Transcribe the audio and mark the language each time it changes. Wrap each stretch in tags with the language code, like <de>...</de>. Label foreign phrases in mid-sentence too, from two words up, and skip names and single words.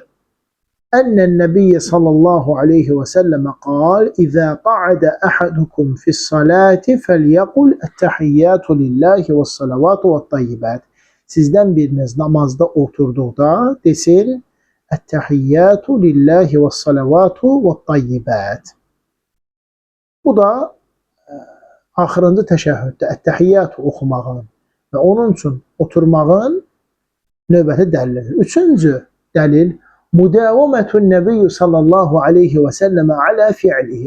<ar>إن النبي صلى الله عليه وسلم قال إذا قعد أحدكم في الصلاة فليقل التحيات لله والصلوات والطيبات.</ar> <tr>Sizden biriniz namazda oturduğunda desin,</tr> <ar>التحيات لله والصلوات والطيبات.</ar> <az>Bu da axırıncı təşəhhüddə ət-təhiyyatı oxumağın və onun üçün oturmağın növbəti dəlilidir. Üçüncü dəlil</az> <ar>مداومة النبي صلى الله عليه وسلم على فعله.</ar>